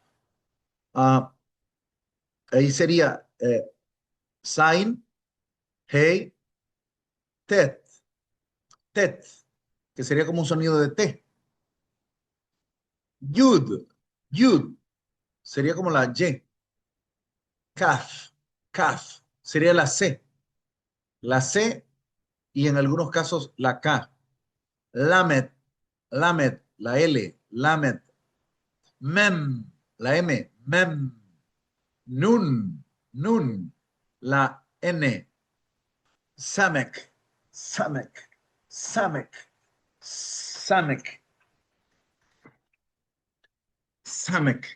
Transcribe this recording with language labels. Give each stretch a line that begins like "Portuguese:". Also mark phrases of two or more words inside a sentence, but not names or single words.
Spanish: Ah, ahí sería Sign, Hey, Tet, Tet, que sería como un sonido de T. Yud, Yud, sería como la Y. Kaf, Kaf, sería la C y en algunos casos la K. Lamet, Lamet, la L, Lamet. Mem, la M, Mem. Nun, Nun, la N. Samek, Samek, Samek, Samek, Samek.